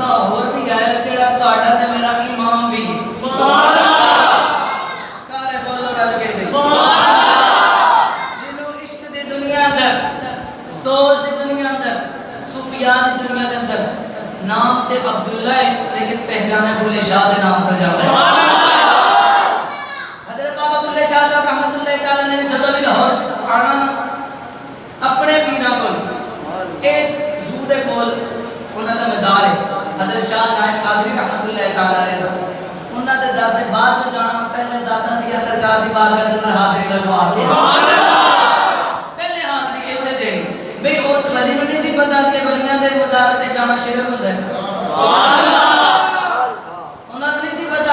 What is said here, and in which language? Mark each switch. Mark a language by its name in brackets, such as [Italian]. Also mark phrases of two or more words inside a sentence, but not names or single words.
[Punjabi] اور بھی آیا جیہڑا تہاڈا تے میرا امام بھی [Arabic] سبحان الله [Punjabi] سارے بولو رل کے [Arabic] سبحان الله [Punjabi] جنہوں عشق دی دنیا اندر سوچ دی دنیا اندر صوفیا دی دنیا دے اندر نام تے عبداللہ ہے لیکن پہچانے بلھے شاہ دے نام پر جاتا ہے [Arabic] سبحان الله [Punjabi] حضرت بابا بلھے شاہ صاحب رحمتہ اللہ تعالیٰ نے جدوں بھی لاہور آنا نہ اپنے پیراں کول اے جو دے کول انہاں دا مزار ہے حضرت شاہ نائک قادری رحمتہ اللہ تعالیٰ نے انہاں دے در تے بعد چ جانا پہلے دادا پیا سرکار دی بارگاہ دے اندر حاضری لگوا کے [Arabic] سبحان الله [Punjabi] پہلے حاضری اتھے دینی بے اس ولی نوں نہیں سی پتا کہ ولیاں دے مزار تے جانا شرک ہندا ہے [Arabic] سبحان الله [Punjabi] انہاں نوں نہیں سی پتا